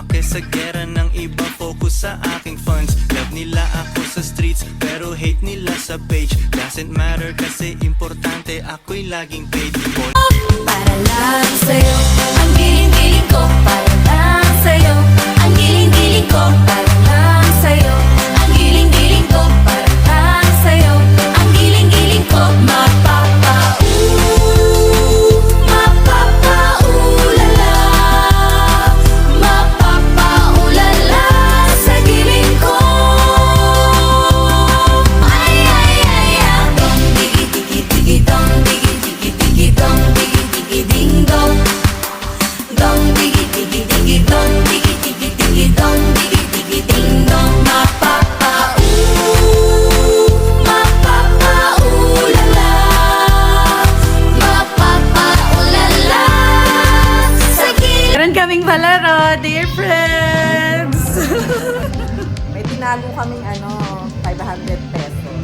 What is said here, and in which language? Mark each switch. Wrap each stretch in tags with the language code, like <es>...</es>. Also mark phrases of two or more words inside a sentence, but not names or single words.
<tl>sa gera ng iba, focus sa aking funds. Love nila ako sa streets, pero hate nila sa page.</tl> <en>Doesn't matter</en> <tl>kasi importante ako'y laging paid. Para lang sa'yo, ang giling-giling ko. Para lang sa'yo, ang giling-giling ko. Para lang sa'yo, ang giling-giling ko. Para lang sa'yo, ang giling-giling ko. Mapapa-ulala, mapapa-ulala sa giling ko. Ay, ay, ay, ay. Dong, digi, digi, digi, dong, digi, digi, digi, dong, digi, digi, ding, dong. Dong, digi, digi, digi, dong, digi, digi, digi, dong, digi, digi, ding, dong. Mapapa-ulala, mapapa-ulala sa giling. Meron kaming palaro,</tl> <en>dear friends!</en> <tl>May tinago kaming 500 pesos.</tl>